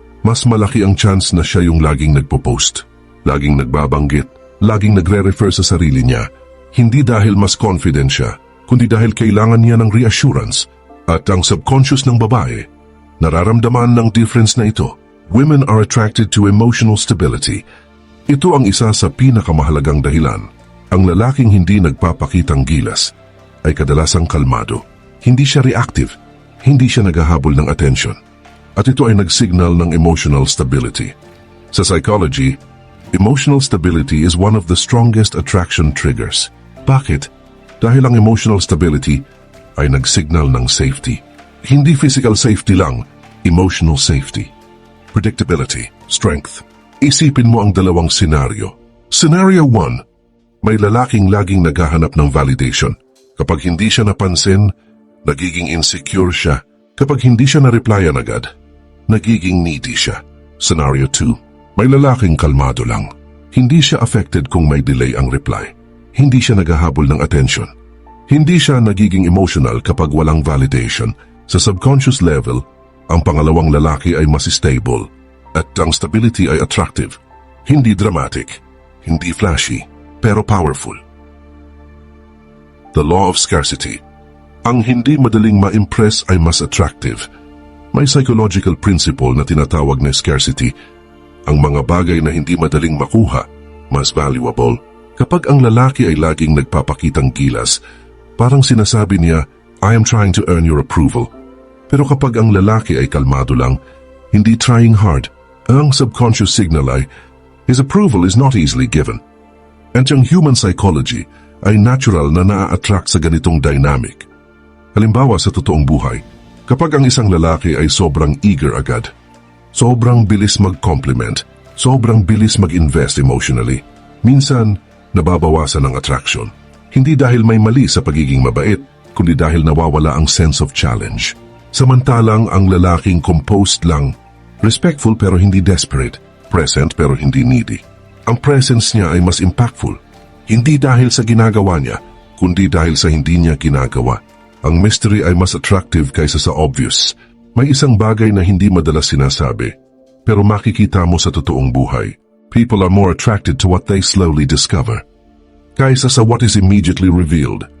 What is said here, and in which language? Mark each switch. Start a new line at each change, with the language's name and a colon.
Filipino: Mas malaki ang chance na siya yung laging nagpo-post, laging nagbabanggit, laging nagre-refer sa sarili niya. Hindi dahil mas confident siya, kundi dahil kailangan niya ng reassurance. At ang subconscious ng babae, nararamdaman ng difference na ito.
English: Women are attracted to emotional stability.
Filipino: Ito ang isa sa pinakamahalagang dahilan. Ang lalaking hindi nagpapakitang gilas ay kadalasang kalmado. Hindi siya reactive. Hindi siya naghahabol ng attention. At ito ay nagsignal ng emotional stability.
English: Sa psychology, emotional stability is one of the strongest attraction triggers.
Filipino: Bakit? Dahil ang emotional stability ay nagsignal ng safety. Hindi physical safety lang, emotional safety. Predictability, strength. Isipin mo ang dalawang senaryo. Scenario 1, may lalaking laging naghahanap ng validation. Kapag hindi siya napansin, nagiging insecure siya. Kapag hindi siya na-replyan agad, nagiging needy siya. Scenario 2, may lalaking kalmado lang. Hindi siya affected kung may delay ang reply. Hindi siya naghahabol ng attention. Hindi siya nagiging emotional kapag walang validation. Sa subconscious level, ang pangalawang lalaki ay mas stable at ang stability ay attractive. Hindi dramatic, hindi flashy, pero powerful.
English: The law of scarcity.
Filipino: Ang hindi madaling ma-impress ay mas attractive. May psychological principle na tinatawag na scarcity. Ang mga bagay na hindi madaling makuha, mas valuable. Kapag ang lalaki ay laging nagpapakitang gilas, parang sinasabi niya,
English: I am trying to earn your approval.
Filipino: Pero kapag ang lalaki ay kalmado lang, hindi trying hard, ang subconscious signal ay,
English: his approval is not easily given.
Filipino: At ang human psychology ay natural na naa-attract sa ganitong dynamic. Halimbawa sa totoong buhay, kapag ang isang lalaki ay sobrang eager agad, sobrang bilis mag-compliment, sobrang bilis mag-invest emotionally, minsan nababawasan ang attraction. Hindi dahil may mali sa pagiging mabait, kundi dahil nawawala ang sense of challenge. Samantalang ang lalaking composed lang, respectful pero hindi desperate, present pero hindi needy. Ang presence niya ay mas impactful, hindi dahil sa ginagawa niya, kundi dahil sa hindi niya ginagawa. Ang mystery ay mas attractive kaysa sa obvious. May isang bagay na hindi madalas sinasabi, pero makikita mo sa totoong buhay.
English: People are more attracted to what they slowly discover,
Filipino: kaysa sa
English: what is immediately revealed.